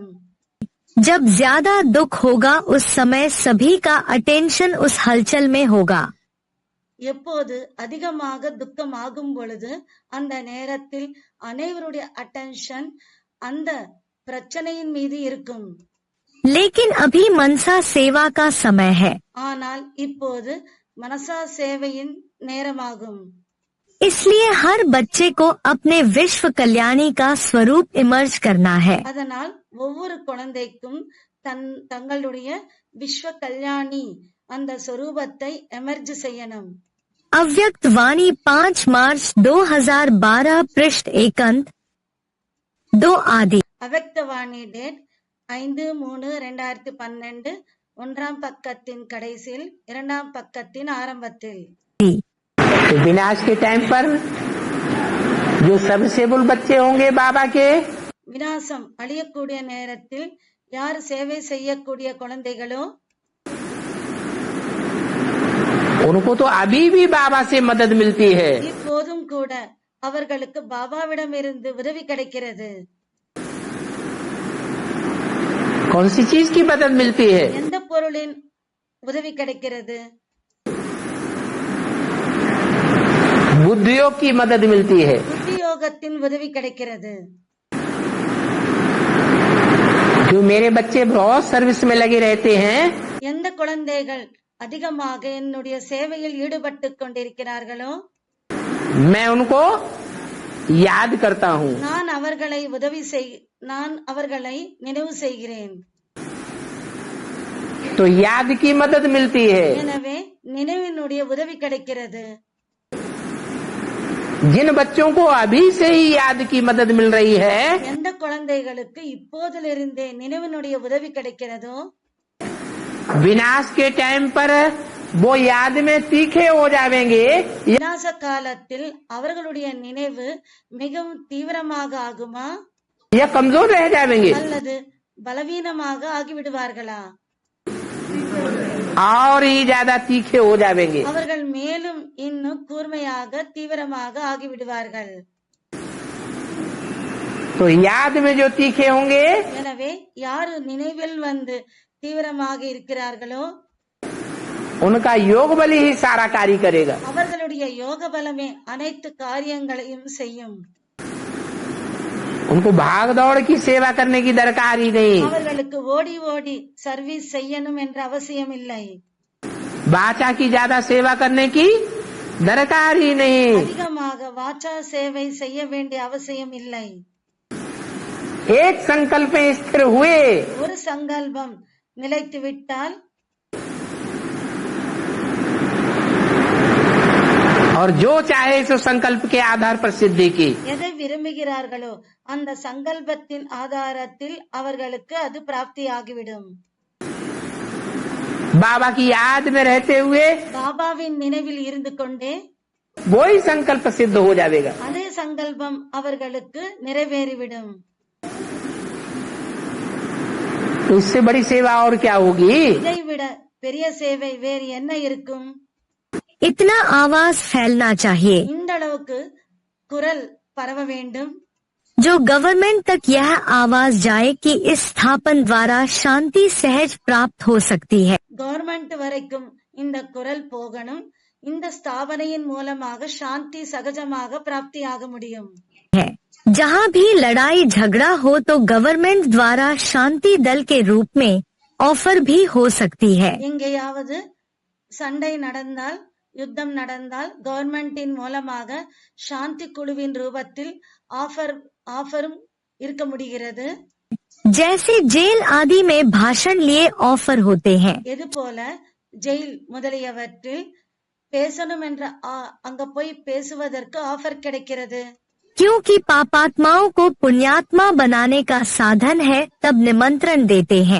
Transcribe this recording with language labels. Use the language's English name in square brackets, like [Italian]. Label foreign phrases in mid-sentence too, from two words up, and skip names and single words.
[Hindi] जब ज्यादा दुख होगा उस समय सभी का अटेंशन उस हलचल में होगा. [Tamil] எப்போது அதிகமாக துக்கம் ஆகும் பொழுது அந்த நேரத்தில் அனைவருடைய அட்டென்ஷன் அந்த பிரச்சனையின் மீது இருக்கும். [Hindi] लेकिन अभी मनसा सेवा का समय है. [Tamil] ஆனால் இப்போது மனசா சேவையின் நேரமாகும். [Hindi] इसलिए हर बच्चे को अपने विश्व कल्याणी का स्वरूप इमर्ज करना है. [Tamil] அதனால் ஒவ்வொரு குழந்தைக்கும் தங்களுடைய விஸ்வ கல்யாணி அந்த சொரூபத்தை எமர்ஜ் செய்யணும். [Hindi] अव्यक्त वाणी 5 मार्च 2012 पृष्ठ 1 अंत 2 आदि. [Tamil] அவ்யக்தவாணி டேட் 5/3/2012 1ஆம் பக்கத்தின் கடைசியில் 2ஆம் பக்கத்தின் ஆரம்பத்தில். [Hindi] तो विनाश के टाइम पर जो सर्विसेबल बच्चे होंगे बाबा के, [Tamil] விநாசம் அழியக்கூடிய நேரத்தில் யார் சேவை செய்யக்கூடிய குழந்தைகளோ [Hindi] उनको तो अभी भी बाबा से मदद मिलती है. [Tamil] இப்போதும் கூட அவர்களுக்கு பாபாவிடமிருந்து உதவி கிடைக்கிறது. [Hindi] कौन सी चीज की मदद मिलती है? [Tamil] எந்த பொருளின் உதவி கிடைக்கிறது? [Hindi] बुद्धियोग की मदद मिलती है. [Tamil] புத்தியோகத்தின் உதவி கிடைக்கிறது. [Hindi] जो मेरे बच्चे बहुत सर्विस में लगे रहते हैं, [Tamil] எந்த குழந்தைகள் அதிகமாக என்னுடைய சேவையில் ஈடுபட்டு கொண்டிருக்கிறார்களோ [Hindi] मैं उनको याद करता हूँ. [Tamil] நான் அவர்களை நினைவு செய்கிறேன். [Hindi] तो याद की मदद मिलती है. [Tamil] எனவே நினைவினுடைய உதவி கிடைக்கிறது. [Hindi] जिन बच्चों को अभी से ही याद की मदद मिल रही है, [Tamil] எந்த குழந்தைகளுக்கு இப்போதிலிருந்தே நினைவினுடைய உதவி கிடைக்கிறதோ [Hindi] विनाश के टाइम पर वो याद में तीखे हो जाएंगे [Tamil] விநாச காலத்தில் அவர்களுடைய நினைவு மிகவும் தீவிரமாக ஆகுமா [Hindi] या कमजोर रह जाएंगे [Tamil] அல்லது பலவீனமாக ஆகிவிடுவார்களா? [Hindi] और ही ज्यादा तीखे हो जाएंगे. [Tamil] அவர்கள் மேலும் இன்னும் கூர்மையாக தீவிரமாக ஆகிவிடுவார்கள். [Hindi] तो याद में जो तीखे होंगे, [Tamil] எனவே யாரு நினைவில் தீவிரமாக இருக்கிறார்களோ [Hindi] उनका योग बल ही सारा कार्य करेगा. [Tamil] அவர்களுடைய யோக பலமே அனைத்து காரியங்களையும் செய்யும். [Hindi] उनको भाग दौड़ की सेवा करने की दरकार ही नहीं. [Tamil] அவர்களுக்கு ஓடி ஓடி சர்வீஸ் செய்யணும் என்ற அவசியம் இல்லை. [Hindi] वाचा की ज्यादा सेवा करने की दरकार ही नहीं. [Tamil] அதிகமாக வாச்சா சேவை செய்ய வேண்டிய அவசியம் இல்லை. [Hindi] एक संकल्प में स्थिर हुए [Tamil] ஒரு சங்கல்பம் நிலைத்து விட்டால் [Hindi] और जो चाहे सो संकल्प के आधार पर सिद्धि की. [Tamil] எதை விரும்புகிறார்களோ அந்த சங்கல்பத்தின் ஆதாரத்தில் அவர்களுக்கு அது பிராப்தி ஆகிவிடும். [Hindi] बाबा की याद में रहते हुए [Tamil] பாபாவின் நினைவில் இருந்து கொண்டே [Hindi] वही संकल्प सिद्ध हो जाएगा. [Tamil] அதே சங்கல்பம் அவர்களுக்கு நிறைவேறிவிடும். [Hindi] तो इससे बड़ी सेवा और क्या होगी. [Tamil] இதைவிட பெரிய சேவை வேறு என்ன இருக்கும். [Hindi] इतना आवाज फैलना चाहिए [Tamil] இந்த அளவுக்கு குரல் பரவ வேண்டும். [Hindi] जो गवर्नमेंट तक यह आवाज जाए कि इस स्थापन द्वारा शांति सहज प्राप्त हो सकती है. [Tamil] கவர்மெண்ட் வரைக்கும் இந்த குரல் போகணும். இந்த ஸ்தாபனையின் மூலமாக சாந்தி சகஜமாக பிராப்தி ஆக முடியும். [Hindi] जहाँ भी लड़ाई झगड़ा हो तो गवर्नमेंट द्वारा शांति दल के रूप में ऑफर भी हो सकती है. [Tamil] எங்கேயாவது சண்டை நடந்தால் யுத்தம் நடந்தால் கவர்மெண்டின் மூலமாக சாந்தி குழுவின் ரூபத்தில் ஆஃபரும் இருக்க முடிகிறது. [Hindi] जैसे जेल आदि में भाषण लिए ऑफर होते हैं. [Tamil] எது போல ஜெயில் முதலியவற்றில் பேசணும் என்ற அங்க போய் பேசுவதற்கு ஆஃபர் கிடைக்கிறது. [Hindi] क्योंकि पापात्माओं को पुण्यात्मा बनाने का साधन है तब निमंत्रण देते हैं.